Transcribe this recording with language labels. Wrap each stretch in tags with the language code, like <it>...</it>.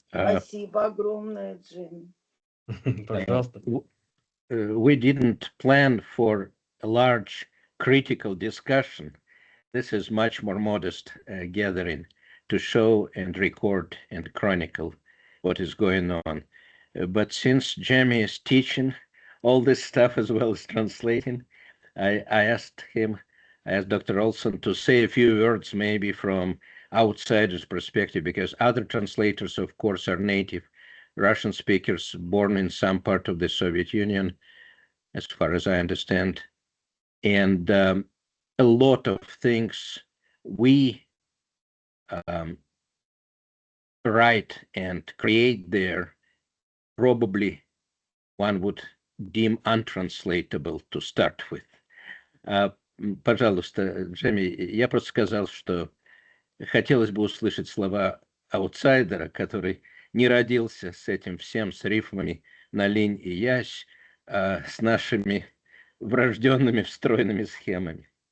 <ru>Спасибо огромное, Джейми. Пожалуйста.</ru> <en>We didn't plan for a large critical discussion. This is much more modest gathering to show and record and chronicle what is going on. But since Jamie is teaching all this stuff as well as translating, I asked Dr. Olson to say a few words maybe from outsider's perspective, because other translators, of course, are native Russian speakers born in some part of the Soviet Union, as far as I understand. And a lot of things we write and create there probably one would deem untranslatable to start with.</en> <ru>Пожалуйста, Джемми, я просто сказал, что хотелось бы услышать слова аутсайдера, который не родился с этим всем, с рифмами на линь и ясь, с нашими врожденными встроенными схемами.</ru>